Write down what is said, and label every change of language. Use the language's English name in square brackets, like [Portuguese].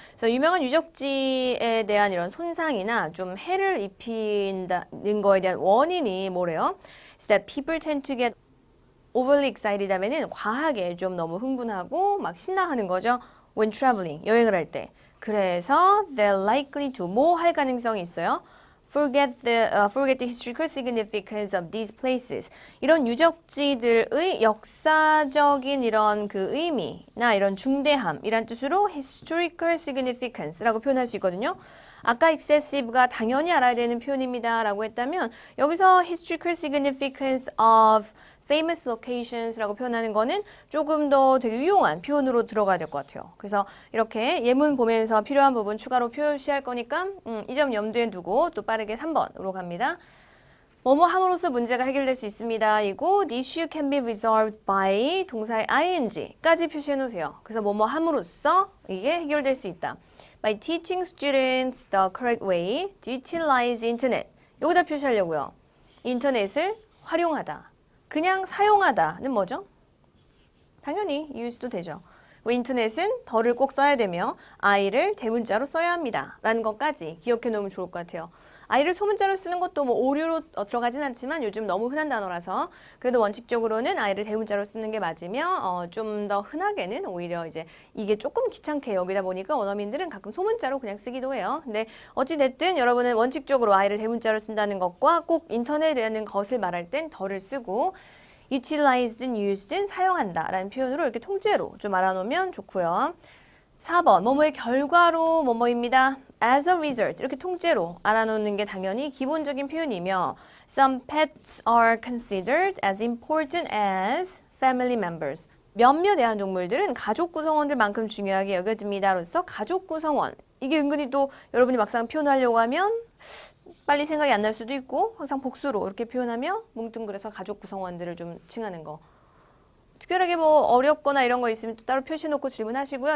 [Korean] 그래서 유명한 유적지에 대한 이런 손상이나 좀 해를 입히는 거에 대한 원인이 뭐래요? [English] Is that people tend to get overly excited [Korean] 하면은 과하게 좀 너무 흥분하고 막 신나하는 거죠. [English] When traveling [Korean] 여행을 할 때. 그래서 [English] they're likely to [Korean] 뭐 할 가능성이 있어요. [English] forget the historical significance of these places. [Korean] 이런 유적지들의 역사적인 이런 그 의미나 이런 중대함이란 뜻으로 historical significance라고 표현할 수 있거든요. 아까 excessive가 당연히 알아야 되는 표현입니다 라고 했다면 여기서 historical significance of famous locations라고 표현하는 거는 조금 더 되게 유용한 표현으로 들어가야 될 것 같아요. 그래서 이렇게 예문 보면서 필요한 부분 추가로 표시할 거니까 이 점 염두에 두고 또 빠르게 3번으로 갑니다. 뭐뭐 함으로써 문제가 해결될 수 있습니다. 이고 [English] the issue can be resolved by [Korean] 동사의 ing까지 표시해 놓으세요. 그래서 뭐뭐 함으로써 이게 해결될 수 있다. [English] By teaching students the correct way to utilize internet. [Korean] 여기다 표시하려고요. 인터넷을 활용하다. 그냥 사용하다는 뭐죠? 당연히 use도 되죠. 인터넷은 더를 꼭 써야 되며 I를 대문자로 써야 합니다. 라는 것까지 기억해 놓으면 좋을 것 같아요. I를 소문자로 쓰는 것도 뭐 오류로 들어가진 않지만 요즘 너무 흔한 단어라서 그래도 원칙적으로는 I를 대문자로 쓰는 게 맞으며 좀 더 흔하게는 오히려 이제 이게 조금 귀찮게 여기다 보니까 원어민들은 가끔 소문자로 그냥 쓰기도 해요. 근데 어찌됐든 여러분은 원칙적으로 I를 대문자로 쓴다는 것과 꼭 인터넷이라는 것을 말할 땐 더를 쓰고 utilized는 used는 사용한다 라는 표현으로 이렇게 통째로 좀 알아놓으면 좋고요. 4번 뭐뭐의 결과로 뭐뭐입니다. [English] As a result [Korean] 이렇게 통째로 알아놓는 게 당연히 기본적인 표현이며 [English] Some pets are considered as important as family members. [Korean] 몇몇 애완동물들은 가족 구성원들만큼 중요하게 여겨집니다로서 가족 구성원 이게 은근히 또 여러분이 막상 표현하려고 하면 빨리 생각이 안 날 수도 있고 항상 복수로 이렇게 표현하며 뭉뚱그려서 가족 구성원들을 좀 칭하는 거. 특별하게 뭐 어렵거나 이런 거 있으면 또 따로 표시해놓고 질문하시고요.